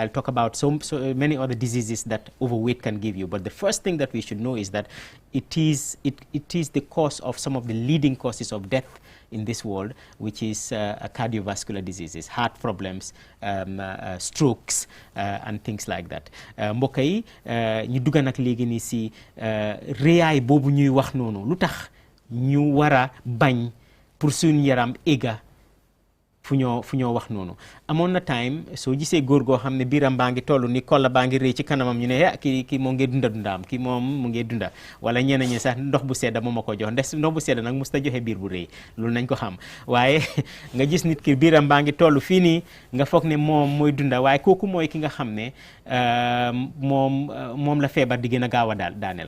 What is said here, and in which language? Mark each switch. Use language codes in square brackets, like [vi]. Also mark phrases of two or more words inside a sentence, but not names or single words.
[en] I'll talk about so many other diseases that overweight can give you. But the first thing that we should know is that it is the cause of some of the leading causes of death in this world, which is cardiovascular diseases, heart problems, strokes, and things like that. [wo] Mbokk yi ñu dugg nag léegi nii si réyaay boobu ñuy wax noonu lu tax ñu war a bañ pour suñu yaram éga fu ñoo wax noonu. amoon na time soo gisee góor goo xam ne biiram baa ngi toll ni kolla baa ngi rëy ci kanamam ñu ne kii moo ngi dunda dundaam kii moom mu ngi dunda wala ñeneen ñi sax ndox bu sedda moo ma ko jox ndox bu sedda nag mos ta joxe biir bu rëy loolu nañ ko xam waaye nga gis nit ki biiram baa ngi toll fii nii nga foog ne moom mooy dunda waaye kooku mooy ki nga xam ne moom la feebar di gën a gaaw a daaneel.